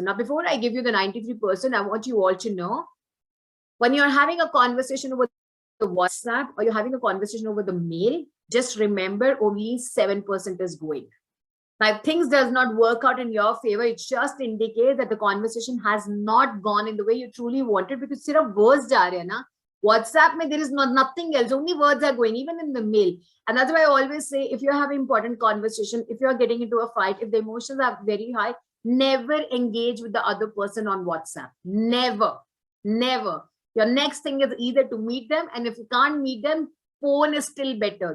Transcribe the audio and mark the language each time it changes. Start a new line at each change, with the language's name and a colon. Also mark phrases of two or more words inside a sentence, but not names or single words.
English: Now, before I give you the 93%, I want you all to know when you're having a conversation over the WhatsApp or you're having a conversation over the mail, just remember only 7% is going. Now, if things does not work out in your favor, it just indicates that the conversation has not gone in the way you truly wanted because sirf words
Hindi: जा रहे ना.
English: WhatsApp mein there is nothing else, only words are going, even in the mail. And that's why I always say, if you're having important conversation, if you're getting into a fight, if the emotions are very high, never engage with the other person on WhatsApp. Never. Your next thing is either to meet them, and if you can't meet them, phone is still better.